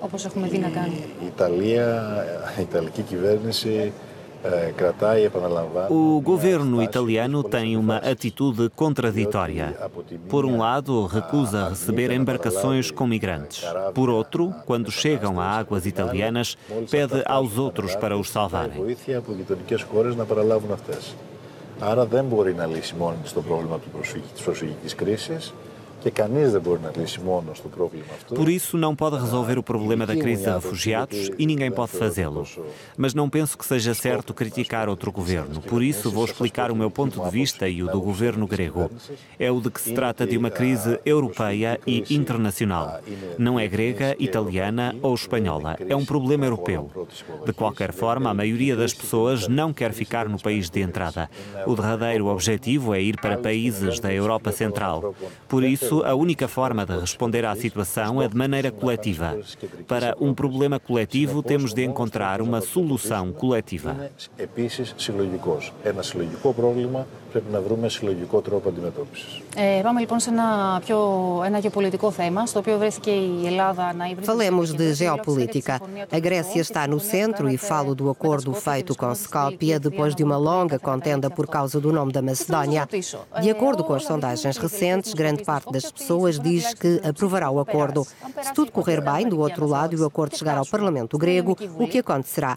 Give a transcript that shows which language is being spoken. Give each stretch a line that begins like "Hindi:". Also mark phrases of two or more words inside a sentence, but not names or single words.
Portuguese: O governo italiano tem uma atitude contraditória. Por um lado, recusa receber embarcações com migrantes. Por outro, quando chegam a águas italianas, pede aos outros para os salvarem.
Greek: Άρα δεν μπορεί να λύσει μόνη της το πρόβλημα της προσφυγικής κρίσης και κανείς δεν μπορεί να λύσει μόνος το πρόβλημα αυτό.
Portuguese: Por isso não pode resolver o problema da crise de refugiados e ninguém pode fazê-lo. Mas não penso que seja certo criticar outro governo. Por isso vou explicar o meu ponto de vista e o do governo grego. É o de que se trata de uma crise europeia e internacional. Não é grega, italiana ou espanhola. É um problema europeu. De qualquer forma, a maioria das pessoas não quer ficar no país de entrada. O derradeiro objetivo é ir para países da Europa Central. Por isso, a única forma de responder à situação é de maneira coletiva. Para um problema coletivo, temos de encontrar uma solução coletiva.
Greek: Πρέπει να βρούμε συλλογικό τρόπο αντιμετώπισης. Πάμε λοιπόν σε ένα γεωπολιτικό θέμα, στο οποίο βρέθηκε η Ελλάδα να υβρίσει...
Portuguese: Falemos de geopolítica. A Grécia está no centro e falo do acordo feito com Skopje depois de uma longa contenda por causa do nome da Macedónia. De acordo com as sondagens recentes, grande parte das das pessoas diz que aprovará o acordo. Se tudo correr bem, do outro lado, e o acordo chegar ao Parlamento grego, o que acontecerá?